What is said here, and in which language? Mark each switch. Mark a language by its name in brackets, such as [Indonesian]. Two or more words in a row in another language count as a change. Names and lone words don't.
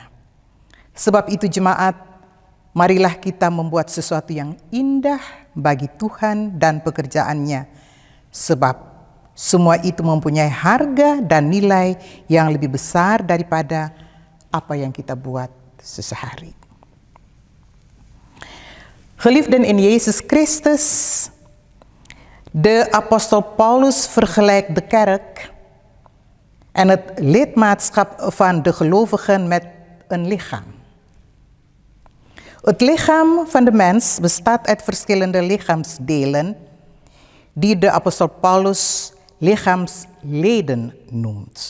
[Indonesian] Sebab itu jemaat, marilah kita membuat sesuatu yang indah bagi Tuhan dan pekerjaannya. Sebab semua itu mempunyai harga dan nilai yang lebih besar daripada apa yang kita buat sehari-hari. [Dutch] Geliefden in Jezus Christus, de apostel Paulus vergelijkt de kerk en het lidmaatschap van de gelovigen met een lichaam. Het lichaam van de mens bestaat uit verschillende lichaamsdelen die de apostel Paulus lichaamsleden noemt.